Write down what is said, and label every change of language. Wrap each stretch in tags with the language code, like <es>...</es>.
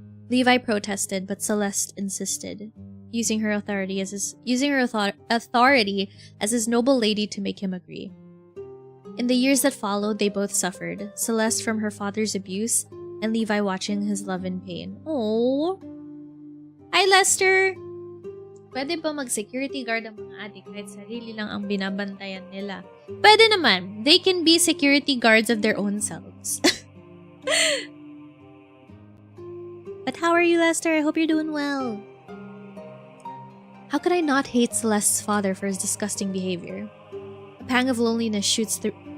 <en>Levi protested, but Celeste insisted, using her authority as his noble lady to make him agree. In the years that followed, they both suffered, Celeste from her father's abuse, and Levi watching his love in pain. Oh, hi Lester!</en> <tl>Pwede ba mag-security guard ang mga adik kahit sarili lang ang binabantayan nila? Pwede naman.</tl> <en>They can be security guards of their own selves. But how are you, Lester? I hope you're doing well. How could I not hate Celeste's father for his disgusting behavior? A pang of loneliness shoots through...</en>